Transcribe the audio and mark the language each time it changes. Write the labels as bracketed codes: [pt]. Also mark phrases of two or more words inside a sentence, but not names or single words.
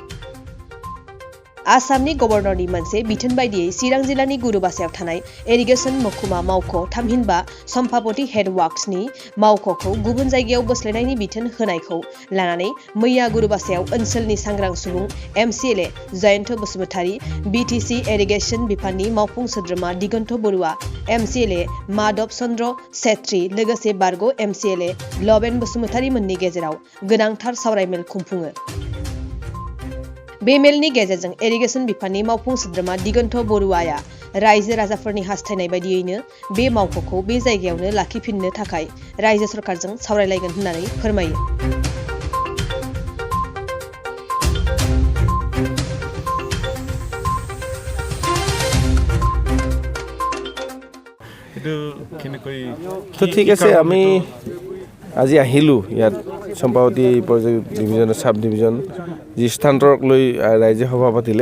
[brx] आसामनि गवर्नरनि मोनसे बिथोन बायदियै चिरां जिल्लानि गुरुबासायाव थानाय इरिगेसन महकुमा मावख' थामहिनबा सम्भाबती हेडवर्क्सनि मावख'खौ गुबुन जायगायाव बोस्लायनायनि बिथोन होनायखौ लानानै मैया गुरुबासायाव ओनसोलनि सांग्रां सुबुं MCLA जयन्त बसुमतारी, BTC इरिगेसन बिफाननि मावफुं सोद्रोमा दिगन्त बरुवा, MCLA माधव चन्द्र सेत्री लोगोसे बारग' MCLA लबेन बसुमतारी मोननि गेजेराव गोनांथार सावरायमेल खुंफुङो। बे मेलनि गेजेरजों इरिगेसन बिफाननि मावफुं सोद्रोमा दिगन्त बरुवाया रायजो राजाफोरनि हास्थायनाय बायदियैनो बे मावख'खौ बे जायगायावनो लाखिफिननो थाखाय रायजो सरकारजों सावरायलायगोन होननानै फोरमायो। [as] তো ঠিক আছে, আমি আজি আহিলোঁ ইয়াত সম্পাবতী [en] project division sub division [as] যি স্থানান্তৰক লৈ ৰাইজে সভা পাতিলে।